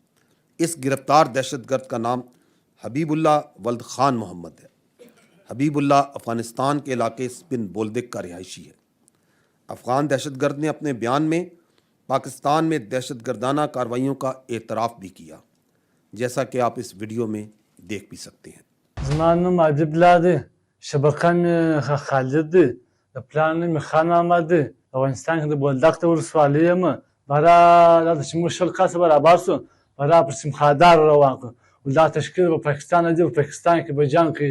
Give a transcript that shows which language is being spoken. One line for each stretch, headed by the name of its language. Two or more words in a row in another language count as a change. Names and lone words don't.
Urdu: اس گرفتار دہشت گرد کا نام حبیب اللہ ولد خان محمد ہے۔ حبیب اللہ افغانستان کے علاقے سپن بولدک کا رہائشی ہے۔ افغان دہشت گرد نے اپنے بیان میں پاکستان میں دہشت گردانہ کارروائیوں کا اعتراف بھی کیا، جیسا کہ آپ اس ویڈیو میں دیکھ بھی سکتے ہیں۔
Pashto: زمان نوم حبیب الله دی، شبکه مې خالد دی، د پلان نوم مې خان محمد دی، افغانستان کې د بولدک د ولسوالۍ یم. برا دا چې موږ 20 کسه برابر شو، برا پر سیمخادار روان کړو. دا تشکیل په پاکستان دی، په پاکستان کې به جنګ کوي.